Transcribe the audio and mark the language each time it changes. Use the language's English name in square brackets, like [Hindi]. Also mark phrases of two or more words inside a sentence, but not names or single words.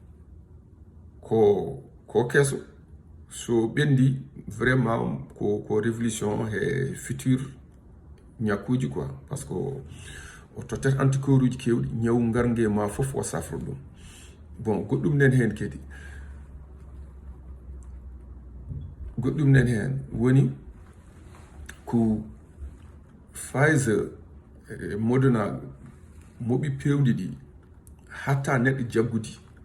[Fula] ko kesso so ɓendi vraiment ko révolution e futur ñakkuji quoi [French] parce que [Fula] o tottat anticorps uji kewɗi ñaw gargue ma foof o safra ɗum bon goɗɗum nen hen woni ko Pfizer e Moderna moɓi pewdi ɗi hatta neɗɗo jaggudi